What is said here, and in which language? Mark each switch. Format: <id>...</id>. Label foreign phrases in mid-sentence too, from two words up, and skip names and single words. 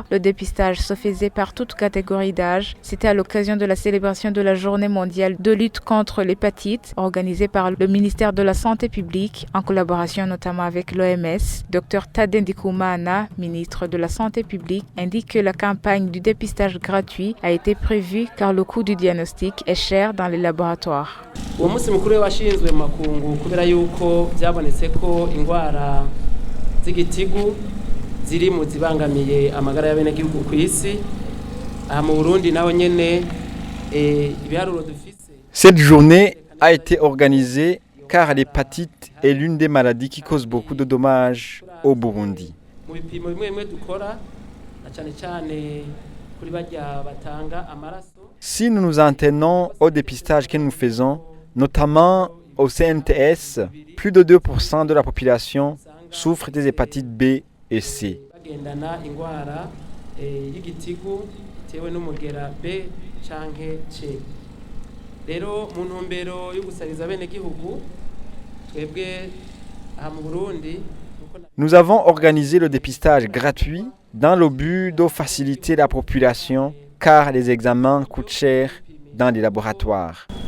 <fr>Le dépistage se faisait par toute catégorie d'âge. C'était à l'occasion de la célébration de la journée mondiale de lutte contre l'hépatite organisée par le ministère de la Santé publique en collaboration notamment avec l'OMS. Dr Tadei Ndikumana, ministre de la Santé publique, indique que la campagne du dépistage gratuit a été prévue car le coût du diagnostic est cher dans les laboratoires.</fr> <rn>Uwo munsi mukuru washinzwe mu makungu kubera yuko byabonetse ko ingwara z'igitigu ziri mu zibangamiye amagara y'abenegihugu ku isi aha mu Burundi naho nyene ibiharuro dufise.</rn> <fr>Cette journée a été organisée car l'hépatite est l'une des maladies qui cause beaucoup de dommages au Burundi.</fr> <rn>Mu bipimo bimwe dukora na cyane cyane kuri bajya batanga amaraso.</rn> <fr>Si nous nous en tenons au dépistage que nous faisons, notamment au CNTS, plus de 2% de la population souffre des hépatites B et C. Nous avons organisé le dépistage gratuit dans le but de faciliter la population car les examens coûtent cher dans les laboratoires.</fr>